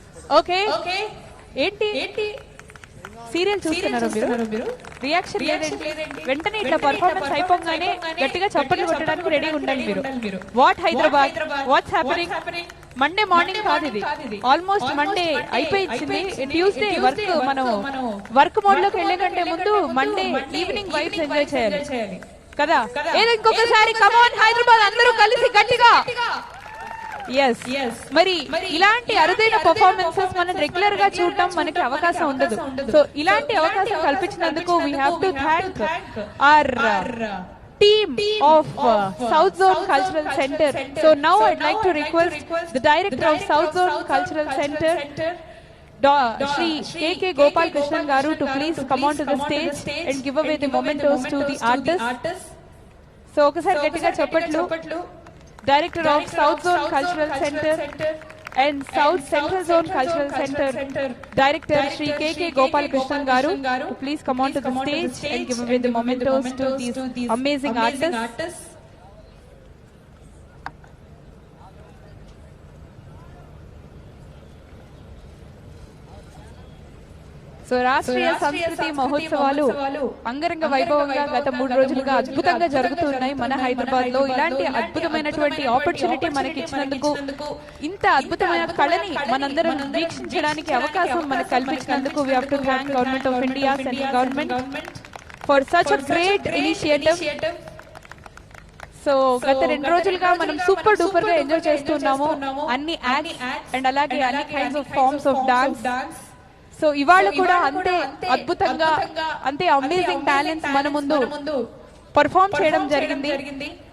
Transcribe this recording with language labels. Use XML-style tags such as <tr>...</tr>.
<te>Okay ఏంటి serial చూస్తున్నారు మీరు రియాక్షన్ లేదండి వెంటనే ఇట్లా పర్ఫార్మెన్స్ అయిపోగానే గట్టిగా చప్పట్లు కొట్టడానికి రెడీ ఉండండి మీరు what Hyderabad what's happening Monday morning కాదు ఇది ఆల్మోస్ట్ మండే అయిపోయింది ట్యూస్డే మనం వర్క్ మోడ్ లోకి వెళ్లే కంటే ముందు మండే ఈవినింగ్ వైబ్స్ ఎంజాయ్ చేయాలి కదా ఏదో ఇంకొకసారి కమాన్ హైదరాబాద్ అందరూ కలిసి గట్టిగా ఎస్ మరి ఇలాంటి అరుదైన పర్ఫార్మెన్సెస్ మనం రెగ్యులర్ గా చూడటం మనకి అవకాశం ఉండదు సో ఇలాంటి అవకాశం కల్పించినందుకు</te> <en>We have to thank our team of South Zone Cultural Center. So now I'd like to request the director of South Zone Cultural Center, Shri K.K. Gopal Krishnan Garu, to please come on to the stage and give away the mementos to the artists. So</en> <te>okasari gatiga chappatlu.</te> <en>Director of South Zone Cultural Center and South Central Zone Cultural Center, Director Shri K.K. Gopal Krishnan Garu, to please come on to the stage and give away the mementos to these amazing artists.</en> <te>So Rashtriya సంస్కృతి మహోత్సవాలు అంగరంగ వైభవంగా గత 3 రోజులుగా అద్భుతంగా జరుగుతున్నాయి మన హైదరాబాద్ లో. ఇలాంటి అద్భుతమైనటువంటి ఆపర్చునిటీ మనకి ఇచ్చినందుకు, ఇంత అద్భుతమైన కళని మనందరం వీక్షించడానికి అవకాశం మనకు కల్పించినందుకు</te> <en>we have to thank Government of India, Central Government for such a great initiative.</en> <te>So గత 2 రోజులుగా మనం సూపర్ డూపర్ గా ఎంజాయ్ చేస్తున్నాము అన్ని యాక్ట్స్ అండ్ అలాగే అన్ని kinds of forms of dance. So ఇవాళ కూడా అంతే అద్భుతంగా అంతే అమేజింగ్ టాలెంట్స్ మన ముందు పర్ఫార్మ్ చేయడం జరిగింది.</te>